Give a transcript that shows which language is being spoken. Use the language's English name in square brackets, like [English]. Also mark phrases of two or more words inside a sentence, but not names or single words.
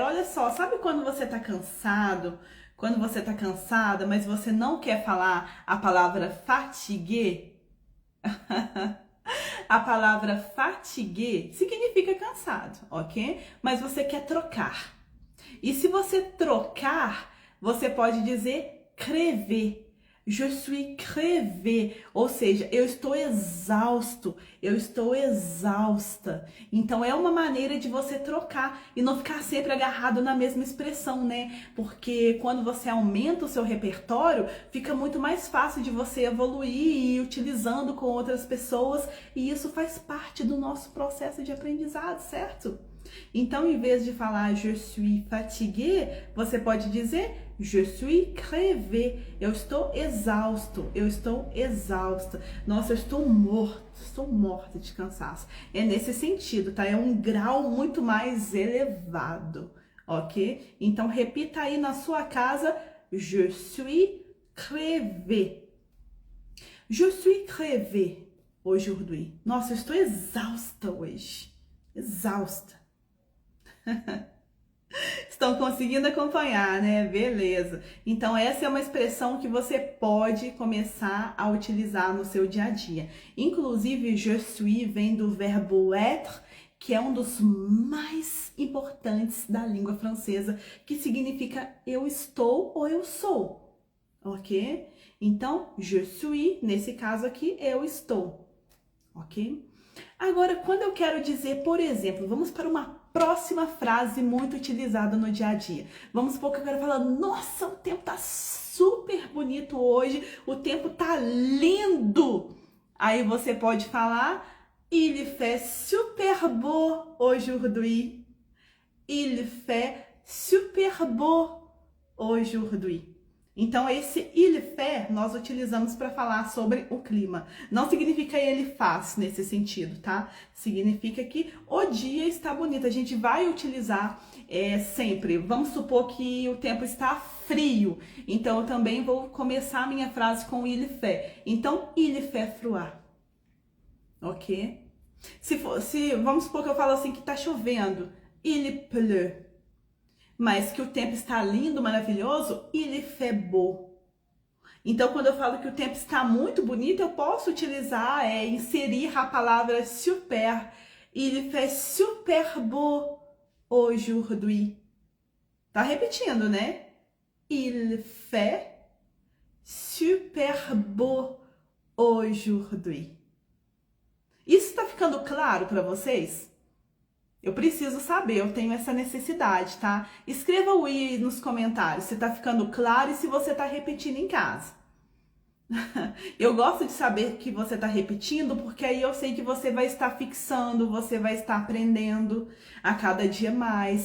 [Portuguese] Olha só, sabe quando você tá cansado? Quando você tá cansada, mas você não quer falar a palavra fatigué? A palavra fatigué significa cansado, ok? Mas você quer trocar. E se você trocar, você pode dizer crever. [French] Je suis crevé, [Portuguese] ou seja, eu estou exausto, eu estou exausta. Então é uma maneira de você trocar e não ficar sempre agarrado na mesma expressão, né? Porque quando você aumenta o seu repertório, fica muito mais fácil de você evoluir e ir utilizando com outras pessoas, e isso faz parte do nosso processo de aprendizado, certo? Então, em vez de falar [French] je suis fatigué, [Portuguese] você pode dizer [French] je suis crevé. [Portuguese] Eu estou exausto, eu estou exausta. Nossa, eu estou morta de cansaço. É nesse sentido, tá? É um grau muito mais elevado, ok? Então, repita aí na sua casa, [French] je suis crevé. Je suis crevé aujourd'hui. [Portuguese] Nossa, eu estou exausta hoje. Exausta. Estão conseguindo acompanhar, né? Beleza. Então, essa é uma expressão que você pode começar a utilizar no seu dia a dia. Inclusive, [French] je suis [Portuguese] vem do verbo être, que é um dos mais importantes da língua francesa, que significa eu estou ou eu sou, ok? Então, [French] je suis, [Portuguese] nesse caso aqui, eu estou, ok? Agora, quando eu quero dizer, por exemplo, vamos para uma próxima frase muito utilizada no dia a dia. Vamos supor que eu quero falar, nossa, o tempo tá super bonito hoje, o tempo tá lindo. Aí você pode falar, [French] il fait super beau aujourd'hui. Il fait super beau aujourd'hui. [Portuguese] Então, esse [French] il fait [Portuguese] nós utilizamos para falar sobre o clima. Não significa ele faz nesse sentido, tá? Significa que o dia está bonito. A gente vai utilizar sempre. Vamos supor que o tempo está frio. Então, eu também vou começar a minha frase com [French] il fait. Então, il fait froid. [Portuguese] Ok? Vamos supor que eu falo assim que tá chovendo. [French] Il pleut. [Portuguese] Mas que o tempo está lindo, maravilhoso, [French] il fait beau. [Portuguese] Então, quando eu falo que o tempo está muito bonito, eu posso utilizar, inserir a palavra super. [French] Il fait super beau aujourd'hui. [Portuguese] Tá repetindo, né? [French] Il fait super beau aujourd'hui. [Portuguese] Isso tá ficando claro para vocês? Eu preciso saber, eu tenho essa necessidade, tá? Escreva o i nos comentários se tá ficando claro e se você tá repetindo em casa. Eu gosto de saber que você tá repetindo, porque aí eu sei que você vai estar fixando, você vai estar aprendendo a cada dia mais.